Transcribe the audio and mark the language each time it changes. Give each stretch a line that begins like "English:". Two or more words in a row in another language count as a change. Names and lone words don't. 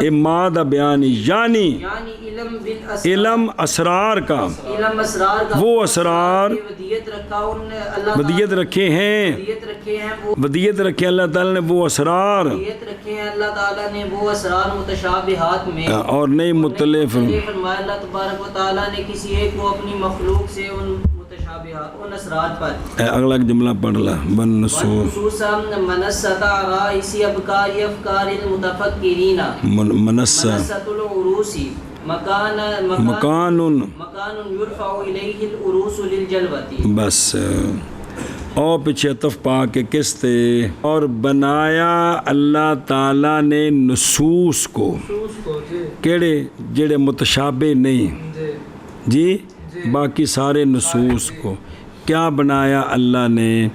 Urdu: امادہ بیانی یعنی علم اسرار کا، وہ اسرار ودیت رکھے ہیں، ودیت رکھے اللہ تعالیٰ نے وہ اسرار، اللہ تعالیٰ نے وہ اسرار متشابہات میں، اور نہیں مطلع فرمایا اللہ تبارک و تعالیٰ نے کسی ایک کو اپنی مخلوق سے ان ان اسرار پر۔ اگلا جملہ پڑھ لا
Arabic: خصوصا منصت رائس ابکار افکار المتفکرین، منصت العروس مکان یرفع الیہ العروس للجلوۃ،
Urdu: بس اور پیچھے عطف
Punjabi: پا کے کس تے،
Urdu: اور بنایا اللہ تعالیٰ نے نصوص کو،
Punjabi: کیڑے جڑے
Urdu: متشابہ نہیں جی، باقی سارے نصوص کو کیا بنایا اللہ نے؟